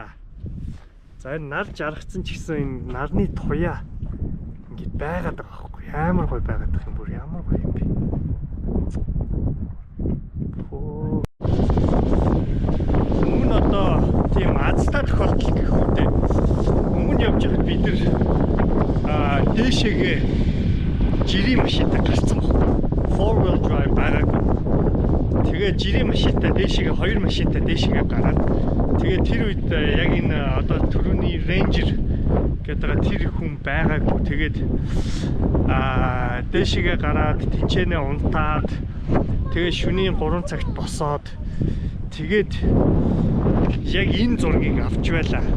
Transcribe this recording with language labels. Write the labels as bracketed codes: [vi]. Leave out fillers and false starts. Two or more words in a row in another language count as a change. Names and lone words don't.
[mn] За энэ нар жаргацсан ч гэсэн энэ нарны туяа ингээд байгаад байгаа байхгүй амар гоё байгаад байгаа юм бүр ямар гоё юм бэ. Өмнө одоо тийм азтай тохиолдол гэх үедээ өмнө явж байхад бид нар дээшээгээ жирийн машинтай гарцсан баг. [en] Four wheel drive байгаагүй. [mn] Тэгээд жирийн машинтай дээшээгээ хоёр машинтай дээшээгээ гараад тэгээд тэр үед яг энэ одоо түрүүний Ranger гэдэг тэр хүн байгаагүй. Тэгээд дээшээгээ гараад тэнцэнэ унтаад тэгээд шөнийн 3 цагт босоод тэгээд яг энэ зургийг авч байлаа.